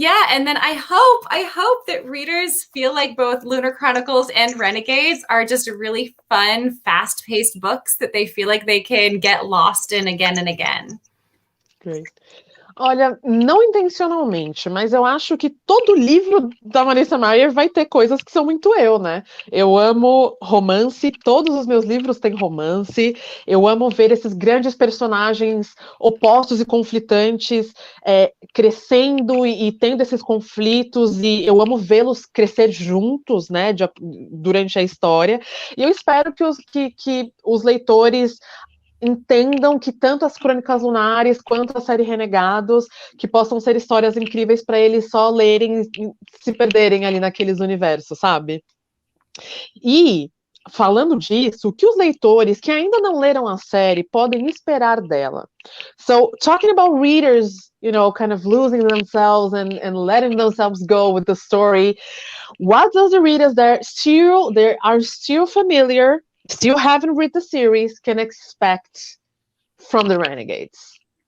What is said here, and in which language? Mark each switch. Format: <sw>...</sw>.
<en>And then I hope that readers feel like both Lunar Chronicles and Renegades are just really fun, fast-paced books that they feel like they can get lost in again and again. Great.</en> <pt>Olha, não intencionalmente, mas eu acho que todo livro da Marissa Meyer vai ter coisas que são muito eu, né? Eu amo romance, todos os meus livros têm romance, eu amo ver esses grandes personagens opostos e conflitantes crescendo e tendo esses conflitos, e eu amo vê-los crescer juntos, né, durante a história, e eu espero que os leitores entendam que tanto as Crônicas Lunares quanto a série Renegados, que possam ser histórias incríveis para eles só lerem e se perderem ali naqueles universos, sabe? E, falando disso, o que os leitores que ainda não leram a série podem esperar dela?</pt> <en>So, talking about readers, kind of losing themselves and letting themselves go with the story, what does the readers that are still familiar, still haven't read the series, can expect from the Renegades?</en>